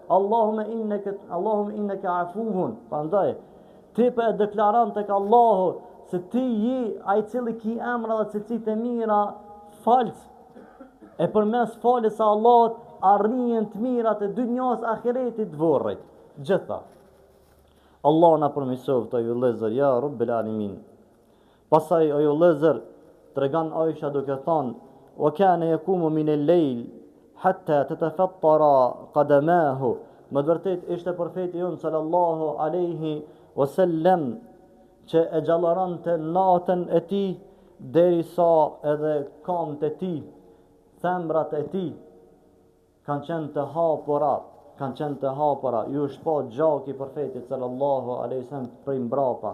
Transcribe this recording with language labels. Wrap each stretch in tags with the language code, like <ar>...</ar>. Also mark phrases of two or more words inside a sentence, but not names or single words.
<ar>اللهم إنك عفو.</ar> <sq>Prandaj ti po e deklaron tek Allahu se ti je ai i cili ki emra dhe cilësitë e mira, falës. E përmes faljes së Allahut arrin të mirat e dunjas ahiretit vorrit. Gjitha. Allah na përmirësoft o ju vëllezër,</sq> <ar>يا رب العالمين.</ar> <sq>Pastaj o ju vëllezër tregon Aisha duke thënë:</sq> <ar>"وكان يقوم من الليل حتى تتفطر قدماه."</ar> <sq>Më vërtet ishte profeti jon</sq> <ar>صلى الله عليه وسلم</ar> <sq>që e gjallarante natën e tij derisa edhe këmbët e tij, thembrat e tij kanë qenë të hapura, ju është pa gjaki profetit</sq> <ar>صلى الله عليه وسلم</ar> <sq>prej mbrapa.</sq>